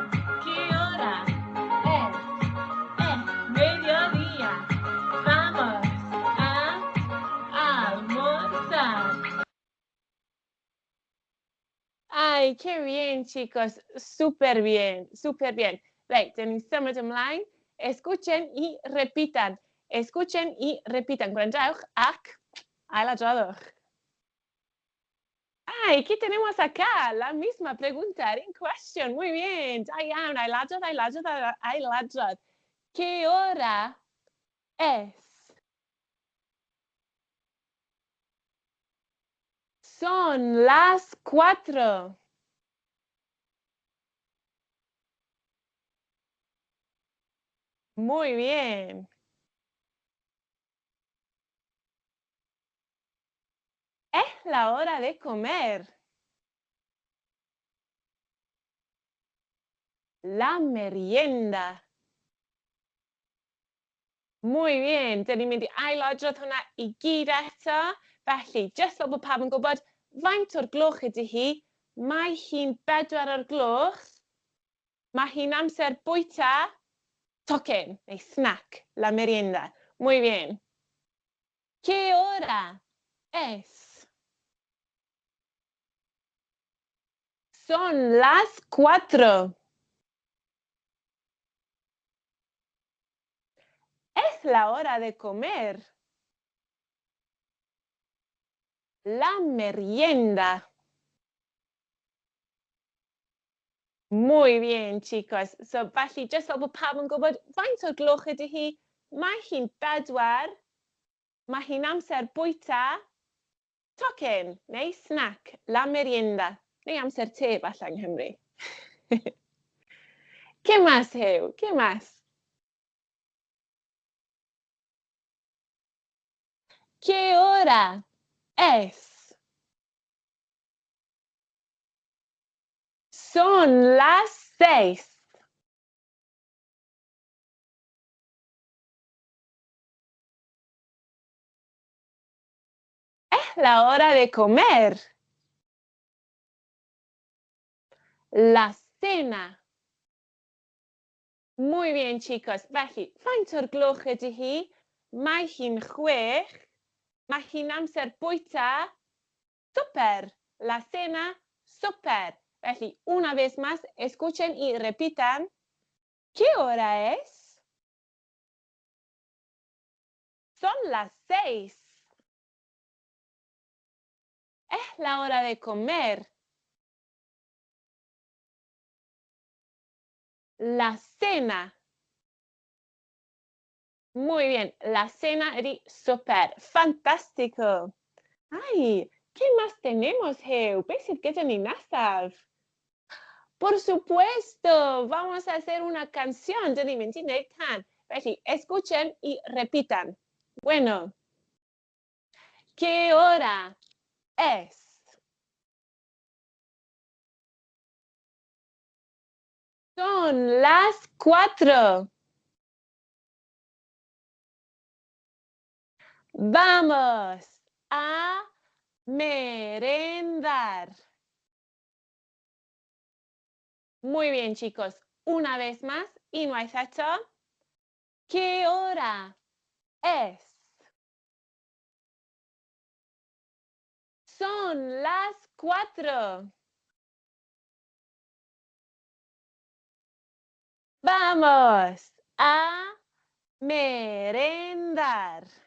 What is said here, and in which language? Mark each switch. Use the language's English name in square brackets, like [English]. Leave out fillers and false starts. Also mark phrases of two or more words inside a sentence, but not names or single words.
[Spanish] ¿Qué hora es? Mediodía. Vamos a almorzar. Ay, qué bien, chicos. Súper bien, súper bien. [Welsh] Right, dyn ni'n symud ymlaen. [Spanish] Escuchen y repitan. escuchen y repitan. [Welsh] Gwrandewch ac ailadroddwch. [Spanish] Ay, ¿qué tenemos acá? La misma pregunta en cuestión. Muy bien. [Welsh] Da iawn. Ailadrodd, ailadrodd, ailadrodd. [Spanish] ¿Qué hora es? Son las 4. Muy bien. Es la hora de comer. La merienda. Muy bien. [Welsh] Dan ni'n mynd i ailadrodd hwnna i gyd eto. Felly, jyst fel bod pawb yn gwybod, faint o'r gloch ydy hi? Mae hi'n 4 o'r gloch. Mae hi'n amser bwyta tocyn neu snack, [Spanish] la merienda. Muy bien. ¿Qué hora es? Son las 4. Es la hora de comer. La merienda. Muy bien, chicos. [Welsh] So, felly, jyst fel bod pawb yn gwybod, faint o'r gloch ydy hi? Mae hi'n 4. Mae hi'n amser bwyta tocyn neu snack, [Spanish] la merienda. [Welsh] Neu amser te, falle, yng Nghymru. [Spanish] ¿Qué más, Huw? ¿Qué más? ¿Qué hora es? Son las 6. Es la hora de comer. La cena. Muy bien, chicos. [Welsh] Felly, faint o'r gloch ydy hi? Mae hi'n 6. Mae hi'n amser bwyta súper. [Spanish] La cena, súper. Felly, una vez más, escuchen y repitan. ¿Qué hora es? Son las 6. Es la hora de comer. La cena. Muy bien, la cena ydy súper. Fantástico. Ay, ¿qué más tenemos, Huw? [Welsh] Beth sydd gyda ni nesaf? [Spanish] Por supuesto, vamos a hacer una canción. [Welsh] Dyn ni'n mynd i wneud can. Felly, [Spanish] escuchen y repitan. Bueno, ¿qué hora es? Son las 4. Vamos a merendar. Muy bien, chicos. Una vez más, y [Welsh] unwaith eto. [Spanish] ¿Qué hora es? Son las 4. Vamos a merendar.